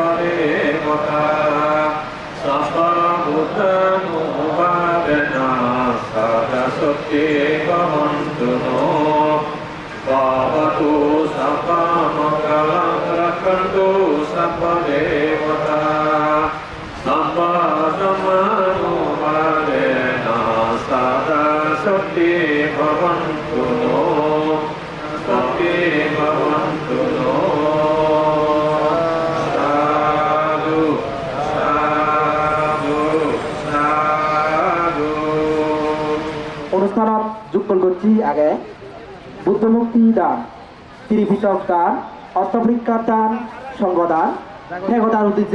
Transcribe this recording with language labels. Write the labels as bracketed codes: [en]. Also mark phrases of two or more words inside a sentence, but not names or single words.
[pi] সত্যি ভবন্তু ভবতু সর্বমঙ্গলং রক্ষন্তু সর্বদেবতা সম্পদমানুবাদেন সদা সত্যি ভবন্তু সত্যি ভবন্তু [bn] অনুষ্ঠানত যোগদান করছি আগে বুদ্ধমুক্তি দান ত্রিপিটক দান অষ্টবৃক্ষার দান সংঘদান ঠেকদান উদ্দেশ্যে